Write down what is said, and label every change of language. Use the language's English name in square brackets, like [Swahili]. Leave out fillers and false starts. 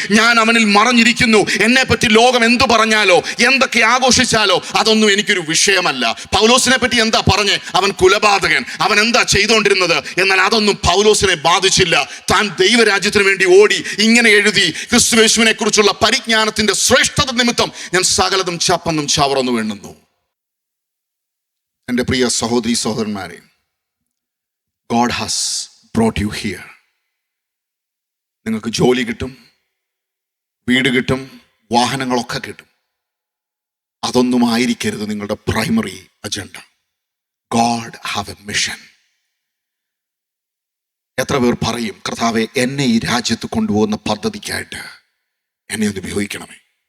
[Malayalam] ഞാൻ അവനിൽ മറഞ്ഞിരിക്കുന്നു. എന്നെ പറ്റി ലോകം എന്തു പറഞ്ഞാലോ, എന്തൊക്കെ ആഘോഷിച്ചാലോ, അതൊന്നും എനിക്കൊരു വിഷയമല്ല. പൗലോസിനെ പറ്റി എന്താ പറഞ്ഞേ? അവൻ കുലപാതകൻ, അവൻ എന്താ ചെയ്തുകൊണ്ടിരുന്നത്? എന്നാൽ അതൊന്നും പൗലോസിനെ ബാധിച്ചില്ല. താൻ ദൈവരാജ്യത്തിന് വേണ്ടി ഓടി ഇങ്ങനെ എഴുതി, ക്രിസ്തുയേശുവിനെ കുറിച്ചുള്ള പരിജ്ഞാനത്തിന്റെ ശ്രേഷ്ഠത നിമിത്തം ഞാൻ സകലതും ചപ്പന്നും ചവറന്നു വീണുന്നു. എൻ്റെ പ്രിയ സഹോദരി സഹോദരന്മാരെ, [English] God has brought you here. [Malayalam] നിങ്ങൾക്ക് ജോലി കിട്ടും, വീട് കിട്ടും, വാഹനങ്ങളൊക്കെ കിട്ടും. അതൊന്നും ആയിരിക്കരുത് നിങ്ങളുടെ primary agenda. [English] God have a mission. [Malayalam] എത്ര പേർ പറയും, കർത്താവേ, എന്നെ ഈ രാജ്യത്ത് കൊണ്ടുപോകുന്ന പദ്ധതിക്കായിട്ട് എന്നെ ഒന്ന് ഉപയോഗിക്കണമേ.